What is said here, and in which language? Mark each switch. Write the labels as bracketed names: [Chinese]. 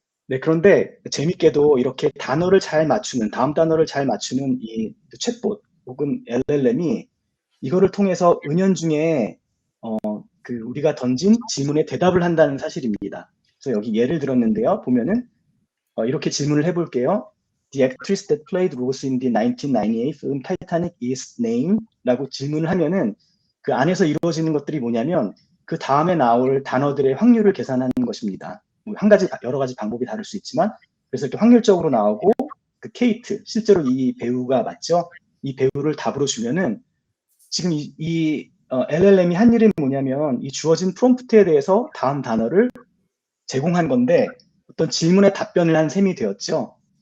[Korean] 네, 그런데 재밌게도 이렇게 다음 단어를 잘 맞추는 이 챗봇 혹은 LLM이 이거를 통해서 은연중에 그 우리가 던진 질문에 대답을 한다는 사실입니다. 그래서 여기 예를 들었는데요. 보면은 이렇게 질문을 해볼게요. [English] The actress that played Rose in the 1998 film Titanic is named? [Korean] 라고 질문을 하면은 그 안에서 이루어지는 것들이 뭐냐면 그 다음에 나올 단어들의 확률을 계산하는 것입니다. 여러 가지 방법이 다를 수 있지만 그래서 이렇게 확률적으로 나오고 그 케이트, 실제로 이 배우가 맞죠? 이 배우를 답으로 주면은 지금 LLM이 한 일이 뭐냐면 이 주어진 프롬프트에 대해서 다음 단어를 제공한 건데 어떤 질문에 답변을 한 셈이 되었죠.